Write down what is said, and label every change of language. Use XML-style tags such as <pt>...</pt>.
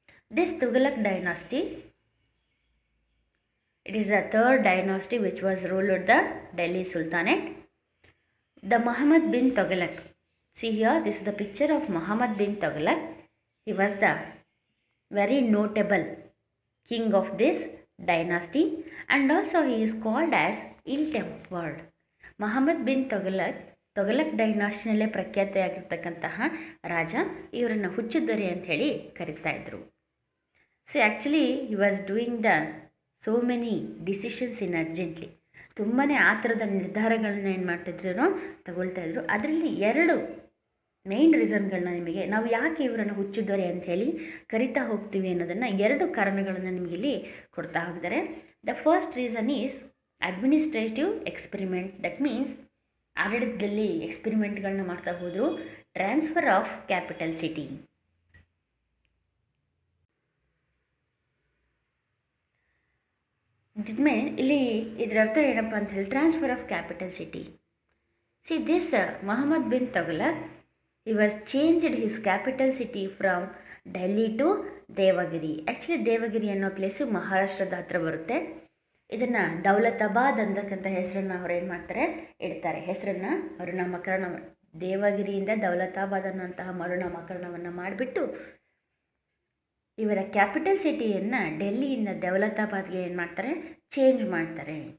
<en>This Tughlaq Dynasty, it is the third dynasty which was ruled the Delhi Sultanate. The Muhammad bin Tughlaq. See here, this is the picture of Muhammad bin Tughlaq. He was the very notable king of this dynasty, and also he is called as ill-tempered.</en> <kn>Muhammad bin Tughlaq ಡೈನಾಸ್ಟಿನಲ್ಲೇ ಪ್ರಖ್ಯಾತಿಯಾಗಿರ್ತಕ್ಕಂತಹ ರಾಜ. ಇವರನ್ನು ಹುಚ್ಚುದೊರೆ ಅಂತ ಹೇಳಿ ಕರೀತಾ ಇದ್ರು.</kn> <en>So actually he was doing the so many decisions in urgently.</en> <kn>ತುಂಬಾ ಆ ಥರದ ನಿರ್ಧಾರಗಳನ್ನ ಏನು ಮಾಡ್ತಿದ್ರು ತಗೊಳ್ತಾ ಇದ್ರು. ಅದರಲ್ಲಿ 2 ಮೇನ್ ರೀಸನ್ಗಳನ್ನ ನಿಮಗೆ ನಾವು ಯಾಕೆ ಇವರನ್ನು ಹುಚ್ಚುದೊರೆ ಅಂತ ಹೇಳಿ ಕರಿತಾ ಹೋಗ್ತೀವಿ ಅನ್ನೋದನ್ನು 2 ಕಾರಣಗಳನ್ನು ನಿಮಗೆ ಇಲ್ಲಿ ಕೊಡ್ತಾ ಹೋಗಿದ್ದಾರೆ.</kn> <en>The first reason is administrative experiment. That means</en> <kn>ಆಡಳಿತದಲ್ಲಿ ಎಕ್ಸ್ಪೆರಿಮೆಂಟ್ಗಳನ್ನ ಮಾಡ್ತಾ ಹೋದರು.</kn> <en>Transfer of capital city.</en> <kn>ಇಲ್ಲಿ ಇದರ ಅರ್ಥ ಏನಪ್ಪ ಅಂತ ಹೇಳಿ</kn> <en>Transfer of capital city. See this Muhammad bin Tughlaq, he was changed his capital city from Delhi to Devagiri.</en> <kn>Actually Devagiri ಅನ್ನೋ ಪ್ಲೇಸು ಮಹಾರಾಷ್ಟ್ರದ ಹತ್ರ ಬರುತ್ತೆ. ಇದನ್ನು ದೌಲತಾಬಾದ್ ಅಂತಕ್ಕಂಥ ಹೆಸರನ್ನು ಅವ್ರು ಏನು ಮಾಡ್ತಾರೆ ಇಡ್ತಾರೆ. ಹೆಸರನ್ನು ಮರುನಾಮಕರಣ ದೇವಗಿರಿಯಿಂದ ದೌಲತಾಬಾದ್ ಅನ್ನುವಂತಹ ಮರುನಾಮಕರಣವನ್ನು ಮಾಡಿಬಿಟ್ಟು ಇವರ ಕ್ಯಾಪಿಟಲ್ ಸಿಟಿಯನ್ನು ಡೆಲ್ಲಿಯಿಂದ ದೌಲತಾಬಾದ್ಗೆ ಏನು ಮಾಡ್ತಾರೆ ಚೇಂಜ್ ಮಾಡ್ತಾರೆ.</kn>